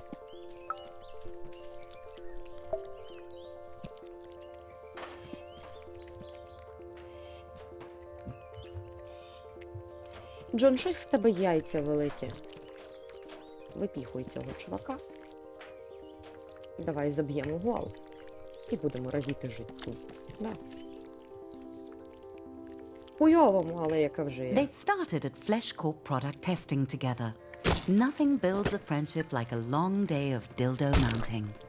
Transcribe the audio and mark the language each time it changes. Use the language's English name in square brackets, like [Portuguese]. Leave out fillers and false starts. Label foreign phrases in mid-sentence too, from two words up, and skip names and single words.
[Ukrainian] Джон, щось в тебе яйця великі. Випіхуй цього чувака. Давай заб'ємо гол. І будемо радіти життю. Да. Хуйовому, але яка вже є. [English] They'd started at Flesh Corp product testing together. Nothing builds a friendship like a long day of dildo mounting.